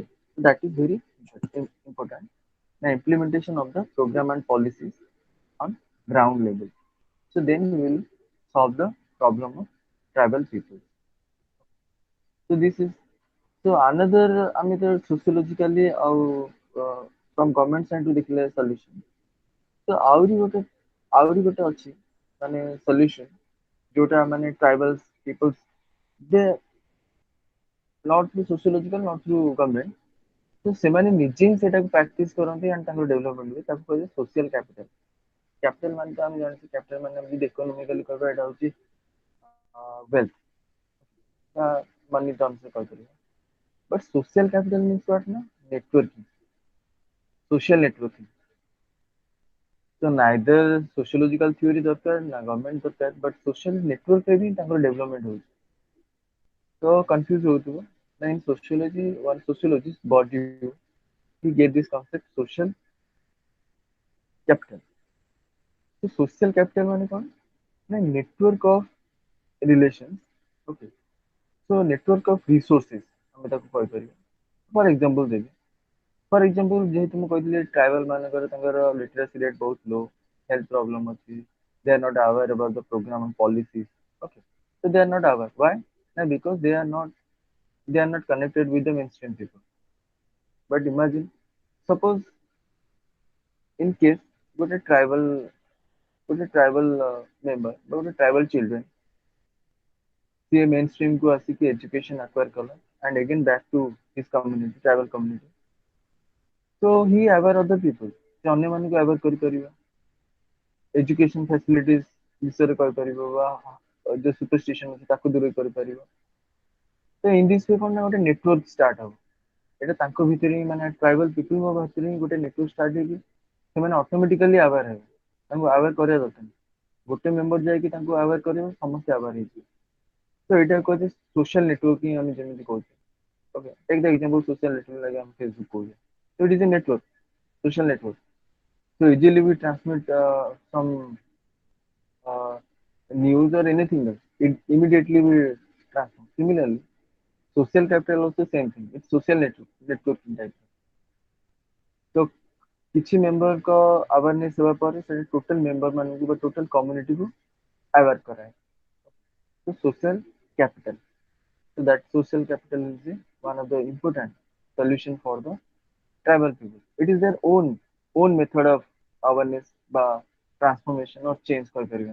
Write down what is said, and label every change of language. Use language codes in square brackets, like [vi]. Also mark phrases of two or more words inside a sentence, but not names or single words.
[en] So that is very important. The implementation of the program and policies on ground level. So then we will solve the problem of tribal people. So this is so another sociologically from government side to declare solution. So [or] ଆହୁରି ଗୋଟେ ଅଛି ମାନେ [en] solution [or] ଯୋଉଟା ମାନେ [en] tribal peoples they not through sociological not through government. [or] So ସେମାନେ ନିଜେ ହିଁ ସେଟାକୁ ପ୍ରାକ୍ଟିସ କରନ୍ତି and ତାଙ୍କର ଡେଭଲପମେଣ୍ଟ ହୁଏ ତାକୁ କୁହାଯାଏ [en] social capital. [or] Capital ମାନେ ତ ଆମେ ଜାଣିଛୁ capital ମାନେ ଆମେ ଯଦି economically କହିବା ଏଇଟା ହଉଛି wealth ବା [en] money terms [or] ରେ କହିପାରିବା. [en] But social capital means what na networking, social networking. So neither sociological theory [or] ଦରକାର ନା [en] government ଦରକାର but social network [or] ରେ ବି ତାଙ୍କର [en] development ହଉଛି. So confused [or] ହଉଥିବ ନା [en] in sociology one sociologist Bourdieu he gave this concept social capital. So social capital [or] ମାନେ କଣ ନା [en] network of relations. Okay. So network of resources [or] ଆମେ ତାକୁ କହିପାରିବା. [en] For example ଦେବି. For example [or] ଯେହେତୁ ମୁଁ କହିଥିଲି [en] tribal [or] ମାନଙ୍କର ତାଙ୍କର [en] literacy rate ବହୁତ low, health problem ଅଛି, they are not aware about the program and policies. Okay. So they are not aware. Why? Na because they are not connected with the mainstream people. But imagine, suppose in case ଗୋଟେ tribal member [or] ବା ଗୋଟେ [en] tribal children ସିଏ mainstream [or] କୁ ଆସିକି [en] education acquire କଲା and again back to his community, tribal community. So he aware other people. [or] ସେ ଅନ୍ୟମାନଙ୍କୁ aware କରିପାରିବ. [en] Education facilities [or] ବିଷୟରେ କହିପାରିବ ବା ଯୋଉ superstition ଅଛି ତାକୁ ଦୂର କରିପାରିବ. ତ [en] in this way [or] କଣ ନା ଗୋଟେ [en] network start [or] ହବ. ଏଇଟା ତାଙ୍କ ଭିତରେ ହିଁ ମାନେ [en] tribal people [or] ଙ୍କ ଭିତରେ ହିଁ ଗୋଟେ network start ହେଇକି ସେମାନେ ଅଟୋମେଟିକାଲି aware ହେବେ. ତାଙ୍କୁ aware କରିବା ଦରକାର ନାହିଁ. ଗୋଟେ ମେମ୍ବର ଯାଇକି ତାଙ୍କୁ aware କରିବ ସମସ୍ତେ aware ହେଇଯିବେ. ତ ଏଇଟା କୁହାଯାଏ [en] social networking [or] ଆମେ ଯେମିତି କହୁଛେ. [en] Okay, take the example social network like [or] ଆମେ Facebook କହୁଛେ. [en] So it is a network, social network. So easily we transmit some uh, news or anything else. It immediately we transmit. Similarly, social capital also same thing. It's social networking type. [or] So କିଛି memberଙ୍କ awareness ହେବା ପରେ ସେଟା [en] total member [or] ମାନଙ୍କୁ ବା [en] total community [or] କୁ aware କରାଏ। [en] So social capital. So that social capital is one of the important solution for the tribal people. It is their own method of awareness বা transformation or change କରିପାରିବେ।